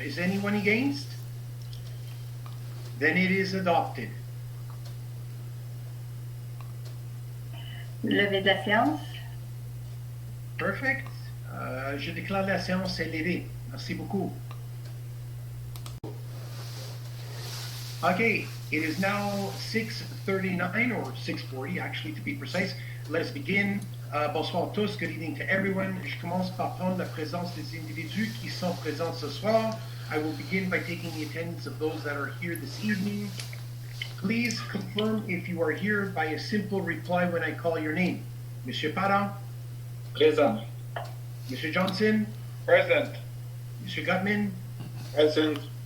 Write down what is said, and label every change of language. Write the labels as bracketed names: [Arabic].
[English] Is anyone against? Then it is adopted. [French] Levée de la séance. [English] Perfect. [French] Je déclare la séance est levée. Merci beaucoup. [English] Okay, it is now 6:39 or 6:40 actually to be precise. Let us begin. [French] Bonsoir à tous, [English] good evening to everyone. [French] Je commence par prendre la présence des individus qui sont présents ce soir. [English] I will begin by taking the attendance of those that are here this evening. Please confirm if you are here by a simple reply when I call your name. [French] Monsieur Parent, Présent. Monsieur Johnson, [English] Present. [French] Monsieur Gutman, [English] Present.